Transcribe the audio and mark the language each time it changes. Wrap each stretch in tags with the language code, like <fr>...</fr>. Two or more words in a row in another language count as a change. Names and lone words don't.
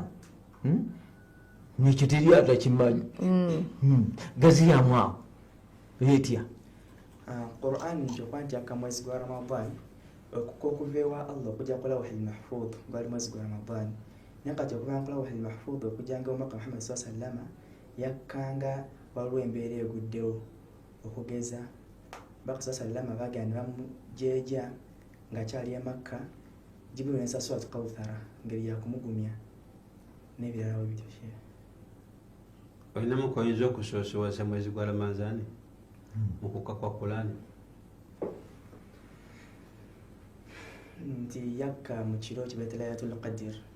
<lg>Nekyo teri atakimanyi. Gaziyamu awo etya? Qur'an njokuba nti yakka mwezi gwa Ramadan okuva ewa Allah okujja ku</lg> <ar>لوح المحفوظ</ar> <lg>gwali mwezi gwa Ramadan. Naye kati okuva ku</lg> <ar>لوح المحفوظ</ar> <lg>okujjanga omwaka Muhammad</lg> <ar>صلى الله عليه وسلم</ar> <lg>yakkanga waliwo embeera eguddewo okugeza Baka</lg> <ar>صلى الله عليه وسلم</ar> <lg>bagenda bamujeja ng'akyali e Makka Jibril n'ensa Surat Kawthara ngeri yakumugumya n'ebirala bityo. Olinamu koyinza okusoosowasa mwezi gwa Ramadani mu kukka kwa Qur'an? Nti yakka mu kiro kye bayita Laylatul Qadr.</lg>